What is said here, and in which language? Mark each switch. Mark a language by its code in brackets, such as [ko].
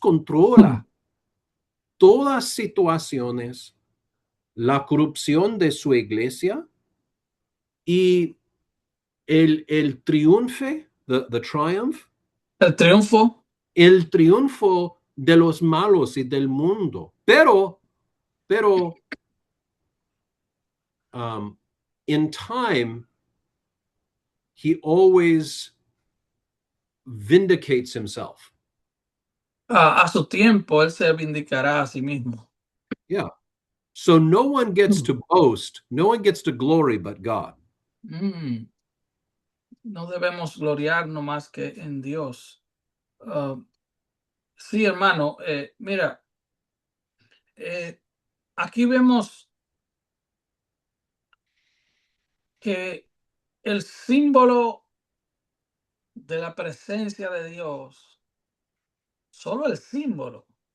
[es] controla todas situaciones, la corrupción de su iglesia y el triunfo, [en] the triumph, [es] El triunfo. el triunfo de los malos y del mundo. [en] Pero, um, in time, he always vindicates himself. [es] A su tiempo, Él se vindicará a sí mismo. [en] Yeah. So no one gets Mm. to boast, no one gets to glory but God. Mm. [es] No debemos gloriarnos más que en Dios. Ah, sí, hermano. Mira, eh, aquí vemos que el símbolo de la presencia de Dios, solo el símbolo,